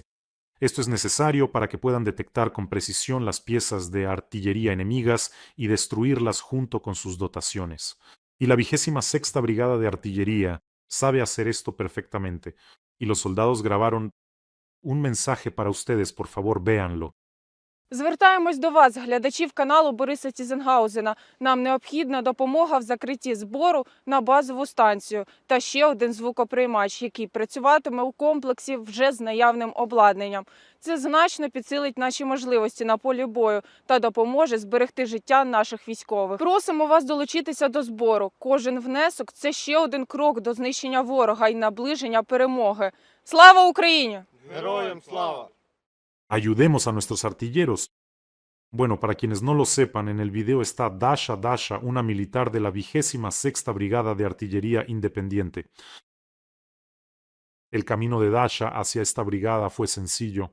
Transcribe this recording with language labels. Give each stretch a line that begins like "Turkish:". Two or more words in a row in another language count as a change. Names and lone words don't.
Spanish: Esto es necesario para que puedan detectar con precisión las piezas de artillería enemigas y destruirlas junto con sus dotaciones. Y la 26ª Brigada de Artillería sabe hacer esto perfectamente. Y los soldados grabaron un mensaje para ustedes, por favor, véanlo.
Ukrainian: Звертаємось до вас, глядачів каналу Бориса Тізенгаузена. Нам необхідна допомога в закритті збору на базову станцію та ще один звукоприймач, який працюватиме у комплексі вже з наявним обладнанням. Це значно підсилить наші можливості на полі бою та допоможе зберегти життя наших військових. Просимо вас долучитися до збору. Кожен внесок – це ще один крок до знищення ворога і наближення перемоги. Слава Україні! Героям слава!
Spanish: Ayudemos a nuestros artilleros. Bueno, para quienes no lo sepan, en el video está Dasha Dasha, una militar de la 26ª Brigada de Artillería Independiente. El camino de Dasha hacia esta brigada fue sencillo.